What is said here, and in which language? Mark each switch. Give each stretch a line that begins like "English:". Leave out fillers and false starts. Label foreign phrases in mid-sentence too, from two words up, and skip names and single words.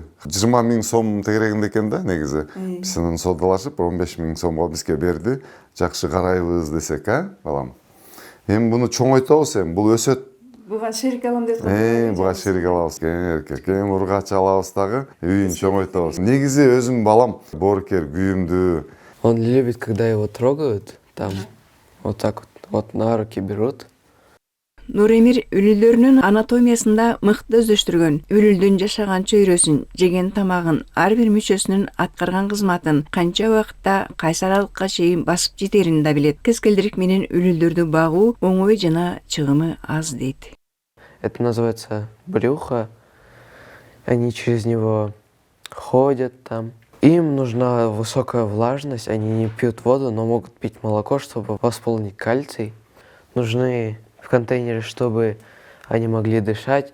Kyrgyz: 20 000 сом тегерегинде экен да негизи. Биз анан содалашып 15 000 сомго бизге берди. Жакшы карайбыз десек, балам. Эми буну чоңойтобуз, эми бул өсөт. Буга шерик алам деп атат. Буга шерик алабыз, кем ургач алабыз дагы, үйүн чоңойтобуз. Негизи өзүм балам боорукер, күйүмдүү.
Russian: Он любит, когда его трогают, там, вот так вот на руки берут.
Kyrgyz: Нуремир үлүлдөрүнүн анатомиясында мыкты өздөштүргөн, үлүлдүн жашаган чөйрөсүн, жеген тамагын, ар бир мүчөсүнүн аткарган кызматын, канча убакытта кайсы аралыкка чейин басып жетерин да билет. Кескелдирик менен үлүлдөрдү багуу оңой жана чыгымы аз дейт.
Russian: Это называется брюхо. Они через него ходят там. Им нужна высокая влажность. Они не пьют воду, но могут пить молоко, чтобы восполнить кальций. Нужны в контейнере, чтобы они могли дышать.